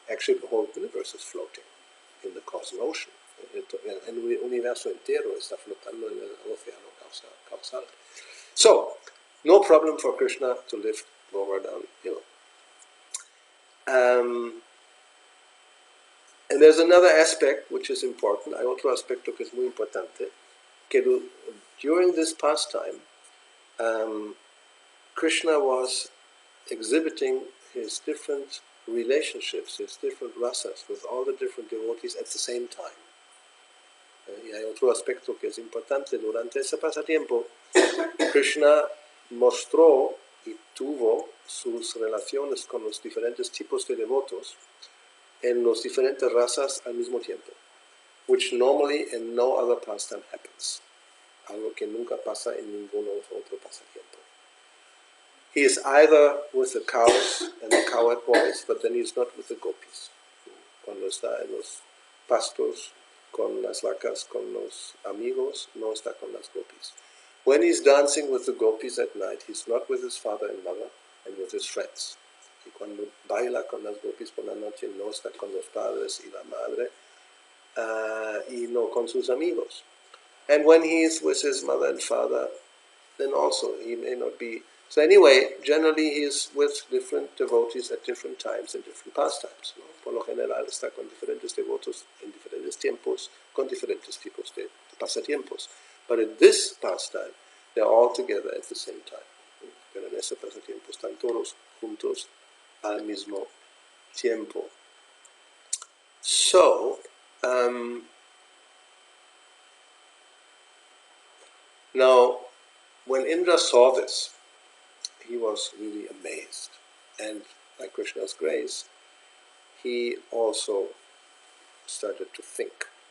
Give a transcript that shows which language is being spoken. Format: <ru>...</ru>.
<en>Actually, the whole universe is floating in the cosmic ocean.</en> <es>El universo entero está flotando en el océano causal.</es> <en>So, no problem for Krishna to lift Govardhana hill. And there's another aspect which is important.</en> <es>Hay otro aspecto que es muy importante, que</es> <en>during this pastime, Krishna was exhibiting his different relationships, his different rasas with all the different devotees at the same time.</en> <es>Y hay otro aspecto que es importante. Durante ese pasatiempo, Krishna mostró y tuvo sus relaciones con los diferentes tipos de devotos en las diferentes razas al mismo tiempo,</es> <en>which normally in no other pastime happens.</en> <es>Algo que nunca pasa en ningún otro pasatiempo.</es> <en>He is either with the cows and the cowherd boys, but then he's not with the gopis.</en> <es>Cuando está en los pastos, con las vacas, con los amigos, no está con las gopis.</es> <en>When he's dancing with the gopis at night, he's not with his father and mother and with his friends.</en> <es>Y cuando baila con las gopis por la noche, no está con los padres y la madre, y no con sus amigos.</es> <en>And when he is with his mother and father, then also he may not be. So anyway, generally he is with different devotees at different times and different pastimes, ¿no?</en> <es>Por lo general está con diferentes devotos en diferentes tiempos, con diferentes tipos de pasatiempos.</es> <en>But in this pastime, they're all together at the same time.</en> <es>Pero en ese pasatiempo están todos juntos al mismo tiempo.</es> <en>So, now, when Indra saw this, he was really amazed. And by Krishna's grace, he also started to think.</en>